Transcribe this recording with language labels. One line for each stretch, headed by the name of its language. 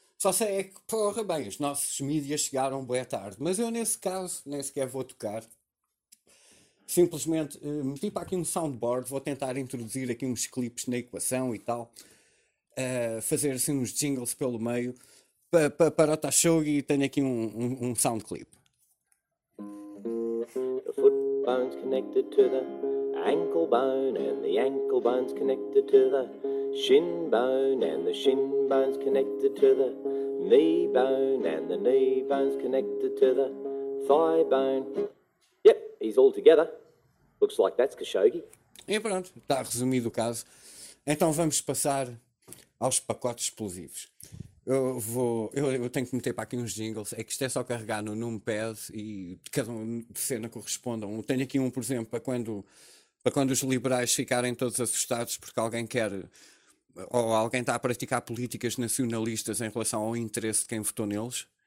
Portuguese: Só sei é que, porra, bem, os nossos mídias chegaram boa tarde, mas eu nesse caso nem sequer vou tocar. Simplesmente meti para aqui um soundboard, vou tentar introduzir aqui uns clipes na equação e tal, fazer assim uns jingles pelo meio para o Tashugi, e tenho aqui um sound clip.
English: The foot bone's connected to the ankle bone, and the ankle bone's connected to the shin bone, and the shin bone's connected to the knee bone, and the knee bone's connected to the thigh bone. Yep, he's all together. Looks like that's Khashoggi.
Portuguese: E pronto, está resumido o caso. Então vamos passar aos pacotes explosivos. Eu tenho que meter para aqui uns jingles. É que isto é só carregar no numpad e cada um de cena correspondam. Tenho aqui um, por exemplo, para quando os liberais ficarem todos assustados porque alguém quer, ou alguém está a praticar políticas nacionalistas em relação ao interesse de quem votou neles.